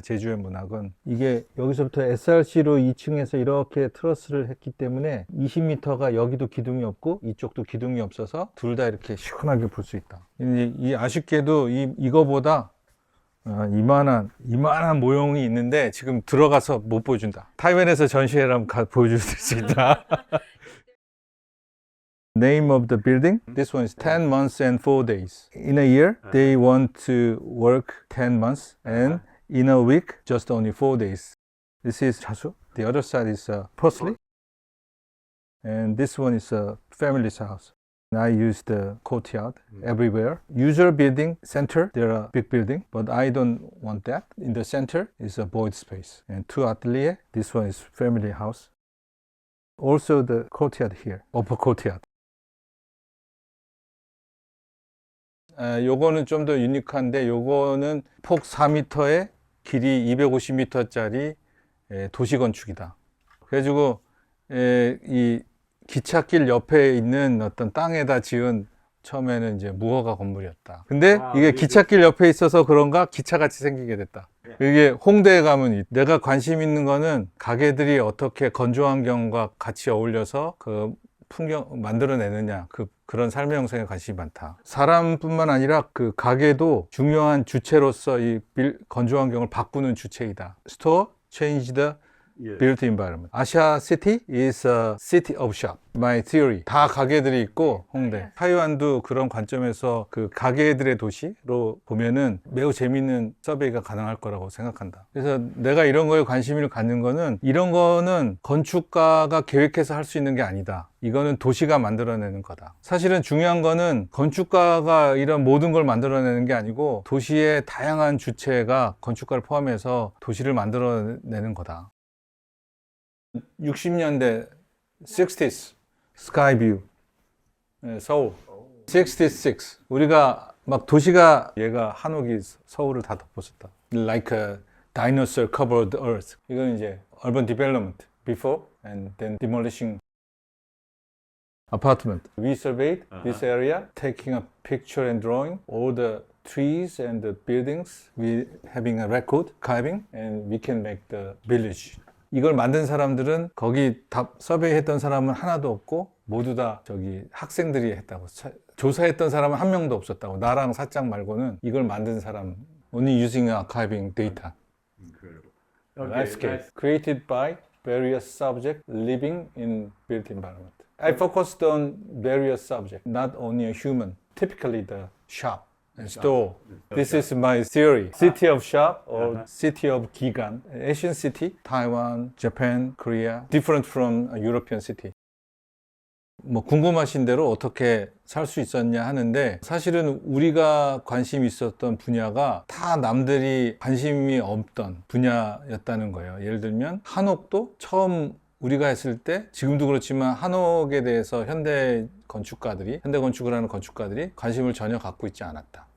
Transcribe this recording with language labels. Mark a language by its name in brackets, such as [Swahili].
[Korean] 제주의 문학은 이게 여기서부터 SRC로 2층에서 이렇게 트러스를 했기 때문에 20m가 여기도 기둥이 없고 이쪽도 기둥이 없어서 둘 다 이렇게 시원하게 볼 수 있다. 이 아쉽게도 이거보다 이만한 모형이 있는데 지금 들어가서 못 보여준다. 타이완에서 전시회라면 보여줄 수 있다. [English] Name of the building. This one is 10 months and 4 days. In a year, they want to work 10 months, and in a week, just only 4 days. This is 자수. The other side is parsley, and this one is a family's house. I use the courtyard everywhere. Usual building center, there are big building, but I don't want that. In the center is a void space, and 2 atelier. This one is family house. Also the courtyard here, upper courtyard. [Korean] 요거는 좀 더 유니크한데 요거는 폭 4m에 길이 250m짜리 도시건축이다. 그래가지고 이 기찻길 옆에 있는 어떤 땅에다 지은 처음에는 이제 무허가 건물이었다. 근데 이게 기찻길 옆에 있어서 그런가 기차같이 생기게 됐다. 이게 홍대에 가면 내가 관심 있는 거는 가게들이 어떻게 건조환경과 같이 어울려서 풍경 만들어내느냐 그런 삶의 형성에 관심이 많다. 사람뿐만 아니라 가게도 중요한 주체로서 이 건조 환경을 바꾸는 주체이다. [English] Store change the built environment. [Korean] 아시아 시티 [English] is a city of shop. My theory. [Korean] 다 가게들이 있고 홍대. 타이완도 그런 관점에서 가게들의 도시로 보면은 매우 재미있는 서베이가 가능할 거라고 생각한다. 그래서 내가 이런 거에 관심을 갖는 거는 이런 거는 건축가가 계획해서 할 수 있는 게 아니다. 이거는 도시가 만들어내는 거다. 사실은 중요한 거는 건축가가 이런 모든 걸 만들어내는 게 아니고 도시의 다양한 주체가 건축가를 포함해서 도시를 만들어내는 거다. 60년대 60s 스카이뷰 서울 66 우리가 막 도시가 얘가 한옥이 서울을 다 덮었었다. [English] Like a dinosaur covered earth. [Korean] 이건 이제 [English] urban development before and then demolishing apartment. We surveyed this area, taking a picture and drawing all the trees and the buildings. We having a record carving and we can make the village. [Korean] 이걸 만든 사람들은 거기 서베이했던 사람은 하나도 없고 모두 다 학생들이 했다고. 조사했던 사람은 한 명도 없었다고. 나랑 사장 말고는 이걸 만든 사람 [English] only using archiving data. Landscape created by various subjects living in built environment. I focused on various subjects, not only a human. Typically the shop. store. This is my theory. City of shop or city of 기관. Asian city, Taiwan, Japan, Korea, different from a European city. [Korean] 뭐 궁금하신 대로 어떻게 살 수 있었냐 하는데 사실은 우리가 관심이 있었던 분야가 다 남들이 관심이 없던 분야였다는 거예요. 예를 들면 한옥도 처음 우리가 했을 때 지금도 그렇지만 한옥에 대해서 현대 건축을 하는 건축가들이 관심을 전혀 갖고 있지 않았다.